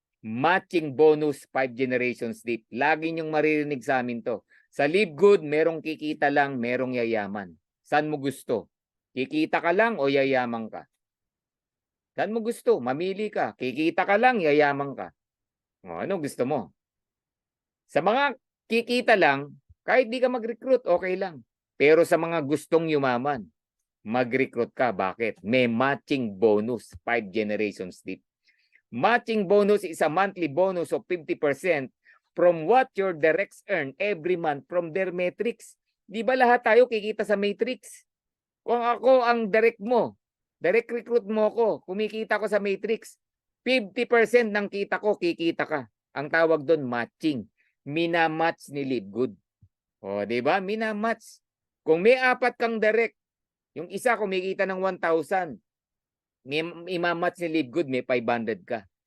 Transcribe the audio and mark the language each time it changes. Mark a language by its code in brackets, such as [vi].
[en] Matching bonus 5 generations deep. [tl] Lagi niyong maririnig sa amin to. Sa Live Good, merong kikita lang, merong yayaman. Saan mo gusto? Kikita ka lang o yayaman ka? Saan mo gusto? Mamili ka. Kikita ka lang, yayaman ka. O, ano gusto mo? Sa mga kikita lang, kahit di ka mag-recruit, okay lang. Pero sa mga gustong yumaman, mag-recruit ka. Bakit? May matching bonus, 5 generations deep. [en] Matching bonus is a monthly bonus of 50% from what your directs earn every month from their matrix. [tl] Di ba lahat tayo kikita sa matrix? Kung ako ang direct mo, direct recruit mo ko, kumikita ko sa matrix, 50% ng kita ko, kikita ka. Ang tawag doon, matching. Minamatch ni Live Good. O, di ba? Minamatch. Kung may 4 kang direct, yung isa kumikita ng 1,000, imamatch ni Live Good, may 500 ka.